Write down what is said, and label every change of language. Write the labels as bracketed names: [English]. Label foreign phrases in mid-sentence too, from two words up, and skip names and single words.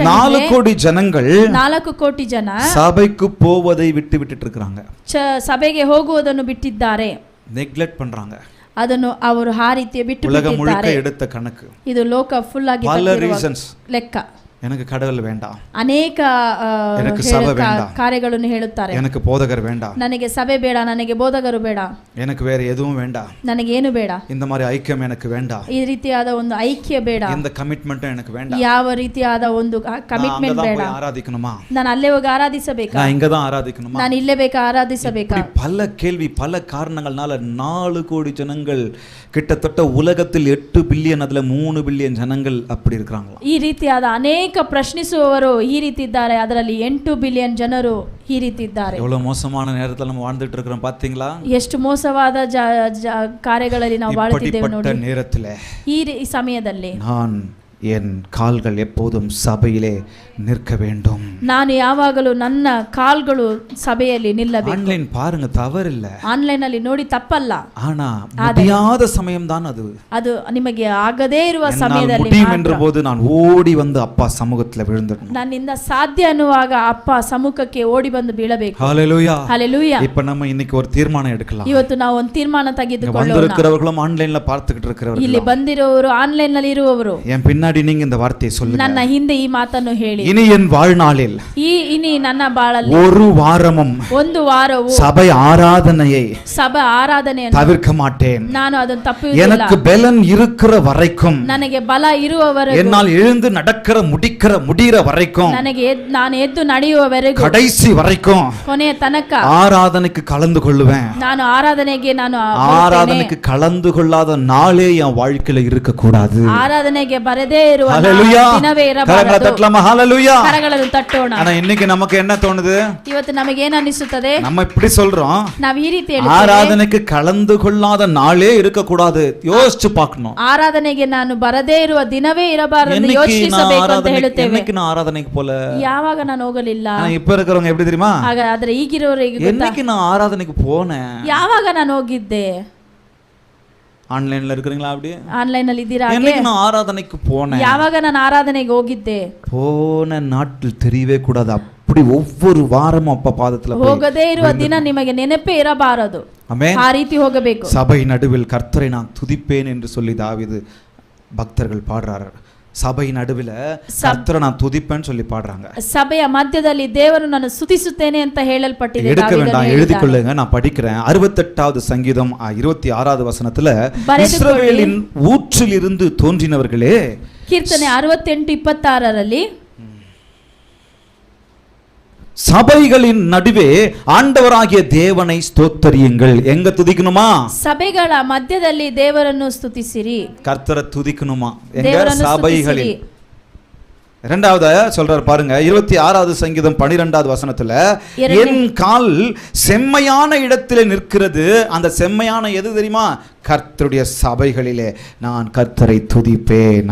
[Tamil] 4 கோடி ஜனங்கள் [Kannada] 4 ಕೋಟಿ ಜನ [Tamil] சபைக்கு போவதை விட்டுட்டு இருக்காங்க. [Kannada] ಸಭೆಗೆ ಹೋಗುವುದನ್ನು ಬಿಟ್ಟಿದ್ದಾರೆ, [Tamil] ನೆಗ್ಲೆಕ್ಟ್ பண்றாங்க. [Kannada] ಅದನ್ನು ಅವರು ಆ ರೀತಿ ಬಿಟ್ಟು [Tamil] உலகம் முழுக்க எடுத்த கணக்கு. [Kannada] ಇದು ಲೋಕ ಫುಲ್ ಆಗಿ [Tamil] பல ரீசன்ஸ். [Kannada] ಲೆಕ್ಕ. [Tamil] எனக்கு கடவுள் வேண்டாம், [Kannada] ಅನೇಕ [Tamil] எனக்கு சபை வேண்டாம், [Kannada] ಕಾರ್ಯಗಳನ್ನು ಹೇಳುತ್ತಾರೆ. [Tamil] எனக்கு போதகர் வேண்டாம், [Kannada] ನನಗೆ ಸಭೆ ಬೇಡ, ನನಗೆ ಬೋಧಕರು ಬೇಡ, [Tamil] எனக்கு வேற எதுவும் வேண்டாம், [Kannada] ನನಗೆ ಏನು ಬೇಡ, [Tamil] இந்த மாதிரி ஐக்கியம் எனக்கு வேண்டாம், [Kannada] ಈ ರೀತಿಯಾದ ಒಂದು ಐಕ್ಯ ಬೇಡ, [Tamil] இந்த ಕಮಿಟ್ಮೆಂಟ್ எனக்கு வேண்டாம், [Kannada] ಯಾವ ರೀತಿಯಾದ ಒಂದು ಕಮಿಟ್ಮೆಂಟ್ ಬೇಡ, [Tamil] ஆராதிக்கணுமா, [Kannada] ನಾನು ಅಲ್ಲೇ ಹೋಗಿ ಆರಾಧಿಸಬೇಕಾ, [Tamil] நான் இங்க தான் ஆராதிக்கணுமா, [Kannada] ನಾನು ಇಲ್ಲೇ ಬೇಕಾ ಆರಾಧಿಸಬೇಕಾ? [Tamil] பல கேள்வி, பல காரணங்கள்னால 4 கோடி ஜனங்கள், கிட்டத்தட்ட உலகத்தில் 8 பில்லியன், அதுல 3 பில்லியன் ஜனங்கள் அப்படி இருக்காங்க. [Kannada] ಈ ರೀತಿಯಾದ ಅನೇಕ ಪ್ರಶ್ನಿಸುವವರು ಈ ರೀತಿ ಇದ್ದಾರೆ, ಅದರಲ್ಲಿ 8 ಬಿಲಿಯನ್ ಜನರು ಈ ರೀತಿ ಇದ್ದಾರೆ. [Tamil] எவ்வளவு மோசமான நேரத்துல நம்ம வாழ்ந்துட்டு இருக்கிறோம் பாத்தீங்களா? [Kannada] ಎಷ್ಟು ಮೋಸವಾದ ಕಾರ್ಯಗಳಲ್ಲಿ ನಾವು ಬಾಳುತ್ತಿದ್ದೇವೆ ನೋಡಿ. [Tamil] நேரத்துல [Kannada] ಈ ಸಮಯದಲ್ಲಿ [Tamil] நான் என் கால்கள் எப்போதும் சபையிலே நிற்க வேண்டும். [Kannada] ನಾನು ಯಾವಾಗಲೂ ನನ್ನ ಕಾಲ್ಗಳು ಸಭೆಯಲ್ಲಿ ನಿಲ್ಲಬೇಕು. [Tamil] ஆன்லைன் பாருங்க, தவறில்ல. [Kannada] ಆನ್ಲೈನ್ ಅಲ್ಲಿ ನೋಡಿ ತಪ್ಪಲ್ಲ. [Tamil] ஆனா முடியாத சமயம் தான் அது. [Kannada] ಅದು ನಿಮಗೆ ಆಗದೇ ಇರುವ ಸಮಯದಲ್ಲಿ [Tamil] முடியும் என்றபோது நான் ஓடி வந்து அப்பா சமூகத்துல விழுந்துடணும். [Kannada] ನನ್ನಿಂದ ಸಾಧ್ಯ ಅನ್ನುವಾಗ ಅಪ್ಪ ಸಮ್ಮುಖಕ್ಕೆ ಓಡಿ ಬಂದು ಬೀಳಬೇಕು. [Tamil] ஹalleluya. ஹalleluya. இப்போ நம்ம இன்னைக்கு ஒரு தீர்மானம் எடுக்கலாம். [Kannada] ಇವತ್ತು ನಾವು ಒಂದು ತೀರ್ಮಾನ ತೆಗೆದುಕೊಳ್ಳೋಣ. [Tamil] வந்திருக்கிறவர்களும் ஆன்லைன்ல பார்த்துக்கிட்டு இருக்கிறவர்கள், [Kannada] ಇಲ್ಲಿ ಬಂದಿರೋರು ಆನ್ಲೈನ್ ನಲ್ಲಿ ಇರುವವರು, [Tamil] என் பின்னாடி பின்னாடி நீங்க இந்த வார்த்தையை சொல்லுங்க. [Kannada] ನನ್ನ ಹಿಂದೆ ಈ ಮಾತನ್ನು ಹೇಳಿ. [Tamil] இனி என் வாழ்நாளில் [Kannada] ಇನಿ ನನ್ನ ಬಾಳಲ್ಲಿ [Tamil] ஒரு வாரமும் [Kannada] ಒಂದು ವಾರವು [Tamil] சபை ஆராதனையை [Kannada] ಸಭಾ ಆರಾಧನೆಯನ್ನು [Tamil] தவிர்க்க மாட்டேன். [Kannada] ನಾನು ಅದನ್ನು ತಪ್ಪುವುದಿಲ್ಲ. [Tamil] எனக்கு பலன் இருக்கிற வரைக்கும், [Kannada] ನನಗೆ ಬಲ ಇರುವವರೆಗೂ, [Tamil] என்னால் எழுந்து நடக்கிற முடிகிற வரைக்கும், [Kannada] ನಾನು ಎದ್ದು ನಡೆಯುವವರೆಗೂ, [Tamil] கடைசி வரைக்கும் [Kannada] ಕೊನೆಯ ತನಕ [Tamil] ஆராதனைக்கு கலந்து கொள்ளுவேன். [Kannada] ನಾನು ಆರಾಧನೆಗೆ [Tamil] ஆராதனைக்கு கலந்து கொள்ளாத நாளே என் வாழ்க்கையில இருக்க கூடாது. [Kannada] ಆರಾಧನೆಗೆ ಬರದೇ ಇರುವ [Tamil] ஹalleluya. [Kannada] ದಿನವೇ ಇರಬಾರದು. [Tamil] கரங்களை தட்டலாமா? ஹalleluya. [Kannada] ಕರಗಳನ್ನು ತಟ್ಟೋಣ. [Tamil] ஆனா இன்னைக்கு நமக்கு என்ன தோணுது? [Kannada] ಇವತ್ತು ನಮಗೆ ಏನು ಅನಿಸುತ್ತದೆ? [Tamil] நம்ம இப்படி சொல்றோம், [Kannada] ನಾವು ಈ ರೀತಿ ಹೇಳ್ತೇವೆ, [Tamil] ஆராதனைக்கு கலந்து கொள்ளாத நாளே இருக்க கூடாது. யோசிச்சு பார்க்கணும். [Kannada] ಆರಾಧನೆಗೆ ನಾನು ಬರದೇ ಇರುವ ದಿನವೇ ಇರಬಾರದು ಯೋಚಿಸಬೇಕು ಅಂತ ಹೇಳುತ್ತೇವೆ. [Tamil] என்னைக்கு நான் ஆராதனைக்கு போல, [Kannada] ಯಾವಾಗ ನಾನು ಹೋಗಲಿಲ್ಲ. [Tamil] இப்ப இருக்கிறவங்க எப்படி தெரியுமா? [Kannada] ಆದ್ರೆ ಈಗಿರೋರಿಗೆ [Tamil] என்னைக்கு நான் ஆராதனைக்கு போனேன், [Kannada] ಯಾವಾಗ ನಾನು ಹೋಗಿದ್ದೆ. [Tamil] ஆன்லைன்ல இருக்கிறீங்களா? அப்படி [Kannada] ಆನ್ಲೈನ್ ಅಲ್ಲಿ ಇದ್ದೀರಾ? [Tamil] என்னைக்கு நான் ஆராதனைக்கு போனேன், [Kannada] ಯಾವಾಗ ನಾನು ಆರಾಧನೆಗೆ ಹೋಗಿದ್ದೆ. [Tamil] போன நாட்கள் தெரியவே கூடாது. அப்படி ஒவ்வொரு வாரமும் அப்ப பாதத்துல [Kannada] ಹೋಗದೇ ಇರುವ ದಿನ ನಿಮಗೆ ನೆನಪೇ ಇರಬಾರದು. [Tamil] ஆமென். [Kannada] ಆ ರೀತಿ ಹೋಗಬೇಕು. [Tamil] சபை நடுவில் கர்த்தரை நான் துதிப்பேன் என்று சொல்லி தாவீது பக்தர்கள் பாடுறாரு. சபை நடுவில் கர்த்தரை நான் துதிப்பேன்னு சொல்லி பாடுறாங்க. [Kannada] ಸಭೆಯ ಮಧ್ಯದಲ್ಲಿ ದೇವರು ನಾನು ಸ್ತುತಿಸುತ್ತೇನೆ ಅಂತ ಹೇಳಲ್ಪಟ್ಟಿದೆ. [Tamil] எடுக்க வேண்டாம், எழுதிக்கொள்ளுங்க, நான் படிக்கிறேன். 68வது சங்கீதம் 26வது வசனத்துல, இஸ்ரவேலின் ஊற்றில் இருந்து தோன்றினவர்களே. [Kannada] ಕೀರ್ತನೆ 68:26ರಲ್ಲಿ, [Tamil] சபைகளின் நடுவே ஆண்டவராகிய தேவனை ஸ்தோத்தரியுங்கள். எங்க துதிக்கணுமா? [Kannada] ಸಭೆಗಳ ಮಧ್ಯದಲ್ಲಿ ದೇವರನ್ನು ಸ್ತುತಿಸಿರಿ. [Tamil] கர்த்தரை துதிக்கணுமா? எங்க? சபைகளில். இரண்டாவது சொல்றார் பாருங்க, 26வது சங்கீதம் 12வது வசனத்துல, என் கால் செம்மையான இடத்திலே நிற்கிறது. அந்த செம்மையான எது தெரியுமா? கர்த்தருடைய சபைகளிலே நான் கர்த்தரை துதிப்பேன்.